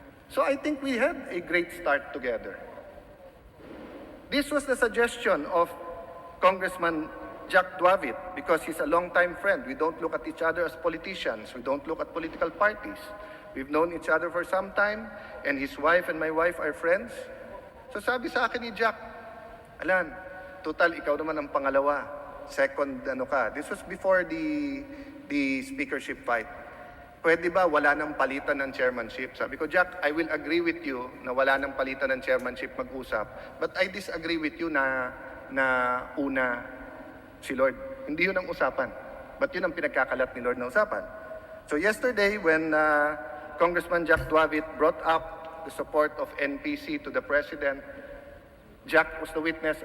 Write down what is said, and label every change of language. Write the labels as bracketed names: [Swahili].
[English] So I think we had a great start together. This was the suggestion of Congressman Jack Duavit because he's a longtime friend. We don't look at each other as politicians. We don't look at political parties. We've known each other for some time, and his wife and my wife are friends. [Filipino] So sabi sa akin ni Jack, Allan, total ikaw naman ang pangalawa. [English] Second, this was before the speakership fight. [Filipino] Pwede ba wala nang palitan ng chairmanship? Sabi ko, Jack, [English] I will agree with you [Filipino] na wala nang palitan ng chairmanship mag-usap. [English] But I disagree with you [Filipino] na una si Lord. Hindi yun ang usapan. But yun ang pinagkakalat ni Lord na usapan. [English] So yesterday, when Congressman Jack Duavit brought up the support of NPC to the President, Jack was the witness.